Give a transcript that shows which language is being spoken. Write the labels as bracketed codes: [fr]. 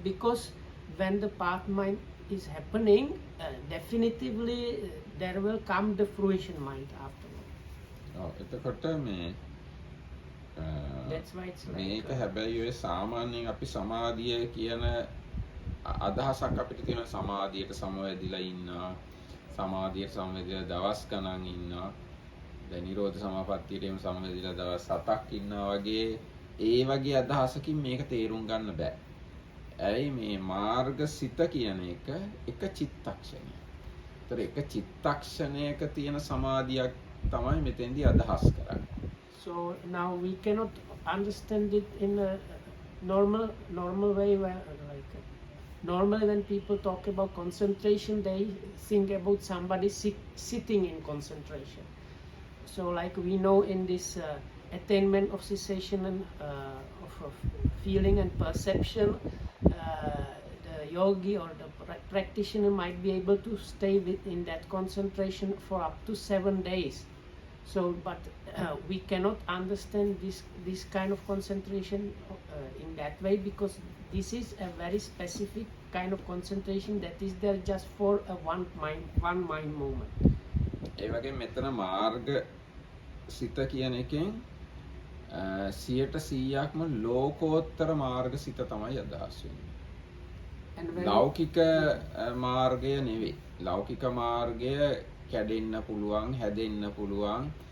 [en] Because when the path mind is happening, definitively there will come the fruition mind afterward. [si] එතකොට මේ [en] That's why it's [si] මේක [en] like [si] හැබැයි ඔය සාමාන්‍යයෙන් අපි සමාධිය කියන අදහසක් අපිට තියෙන සමාධියට සමවැදිලා ඉන්නවා, සමාධියට සමවැදිලා දවස් ගණන් ඉන්නවා, දැන් නිරෝධ සමාපත්තියටම සමවැදිලා දවස් 7ක් ඉන්නවා වගේ ඒ වගේ අදහසකින් මේක තේරුම් ගන්න බෑ. ඇයි මේ මාර්ගසිත කියන එක එක චිත්තක්ෂණයක්. ඒතර එක චිත්තක්ෂණයක තියෙන සමාධියක් තමයි මෙතෙන්දී අදහස් කරන්නේ. [en] So now we cannot understand it in a normal way where normally when people talk about concentration, they think about somebody sitting in concentration. So like we know in this attainment of cessation and of feeling and perception, the yogi or the practitioner might be able to stay in that concentration for up to 7 days. So but we cannot understand this kind of concentration in that way, because this is a very specific kind of concentration that is there just for a one mind moment. [si] ඒ වගේ මෙතන මාර්ග සිත කියන එකෙන් 100%ක්ම ලෝකෝත්තර මාර්ග සිත තමයි අදහස් වෙන්නේ. ලෞකික මාර්ගය නෙවෙයි. ලෞකික මාර්ගය කැඩෙන්න පුළුවන්, හැදෙන්න පුළුවන්.